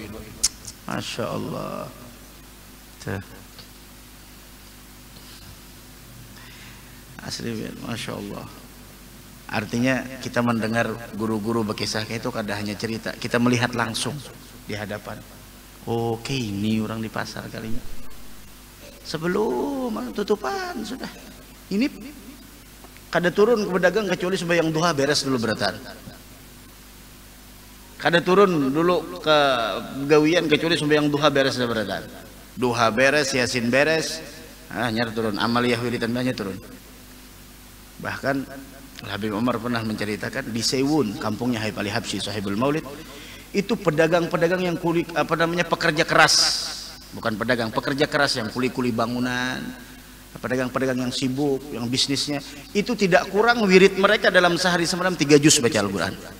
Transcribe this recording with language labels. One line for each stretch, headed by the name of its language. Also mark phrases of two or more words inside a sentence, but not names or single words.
Arabic: Masya Allah. Asli, Masya Allah.
Indonesian: Artinya kita mendengar guru-guru berkisah itu kadang hanya cerita, kita melihat langsung di hadapan.
Banjar: Oke, ini orang di pasar kalinya. Sebelum tutupan sudah. Ini kada turun ke pedagang kecuali sembahyang duha beres dulu beratan. Kada turun dulu ke gawian kecuali sembahyang duha beres sudah beratan. Duha beres, yasin beres, nyar turun, amaliyah wiridan banyak turun.
Indonesian: Bahkan Habib Umar pernah menceritakan di Sewun, kampungnya Habib Ali Habsyi Sahibul Maulid, itu pedagang-pedagang yang pekerja keras, bukan pedagang, pekerja keras yang kuli-kuli bangunan, pedagang-pedagang yang sibuk, yang bisnisnya, itu tidak kurang wirid mereka dalam sehari semalam 3 juz baca Al-Quran.